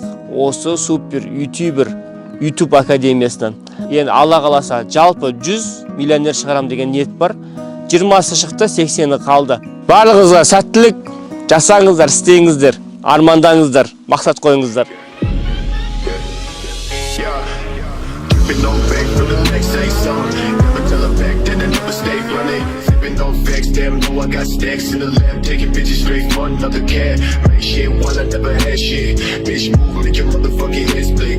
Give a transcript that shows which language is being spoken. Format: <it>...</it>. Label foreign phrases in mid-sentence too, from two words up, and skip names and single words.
<kk>Осы супер ютубер YouTube академиясынан. Енді Алла қаласа жалпы 100 миллионер шығарам деген ниет бар. 20-сы шықты, 80-і қалды. Барлығыңызға сәттілік, жасаңыздар, істеңіздер, армандаңыздар, мақсат қойыңыздар.</kk> <en>Damn, know I got stacks in the lab, taking bitches straight for another cat. Make shit while I never had shit. Bitch move, make your motherfucking head split.</en>